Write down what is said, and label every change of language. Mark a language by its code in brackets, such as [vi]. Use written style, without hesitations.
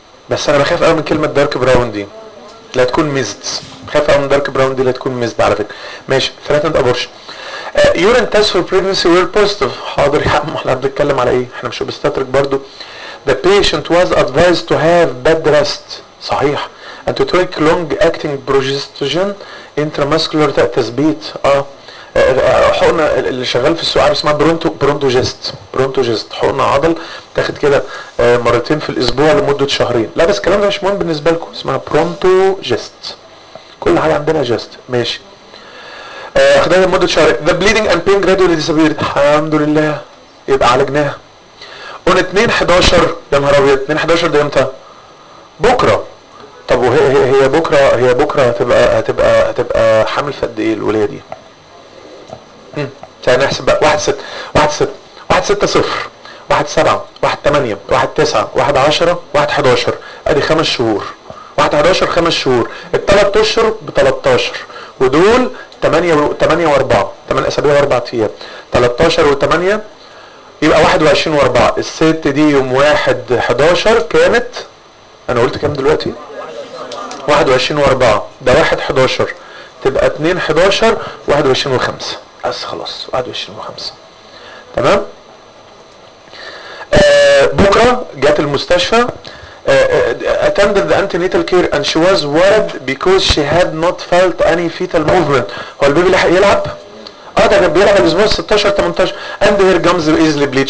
[ar] بس انا بخاف قوي من كلمه dark brown دي، لا تكون ميزت. خاف من دارك براون دي، لا تكون ميزت على فكره. [en] ماشي. threatened abortion. urine test for pregnancy were positive. [ar] حاضر يا عم، احنا بنتكلم على ايه؟ احنا مش بستاترك برضو. [en] the patient was advised to have bed rest. [ar] صحيح. [en] and to take long acting progesterone intramuscular تثبيت. [ar] حقنه اللي شغال في السعال اسمها برونتوجست، حقنه عضل تاخد كده مرتين في الاسبوع لمده شهرين. لا بس الكلام ده مش مهم بالنسبه لكم، اسمها برونتوجست. كل حاجة عندنا جاست ماشي. خدنا لمدة شهر. [en] The bleeding and pain gradually disappeared. [ar] الحمد لله يبقى عالجناها. On 2/11 يا نهار ابيض. 2/11 ده امتى؟ بكرة. طب وهي هي بكرة هي بكرة هتبقى حامل في قد ايه الولادة دي؟ تعالى نحسب بقى. 1/6 1/6 1/6 0 1/7 1/8 1/9 1/10 1/11 ادي 5 شهور. 1/11 5 شهور. الثلاث اشهر ب 13 ودول 8 و4 8 اسابيع و4 ايام. 13 و8 يبقى 21 و4. الست دي يوم 1/11 كانت انا قلت كام دلوقتي؟ 21 و4 ده 1/11 تبقى 2/11 21 و5 بس خلاص 21 و5 تمام. بكره جت المستشفى [en] attended the antenatal care and she was worried because she had not felt any fetal movement. [ar] هو البيبي لحق يلعب؟ ده كان بيلعب الاسبوع 16 18 [en] and her gums easily bleed.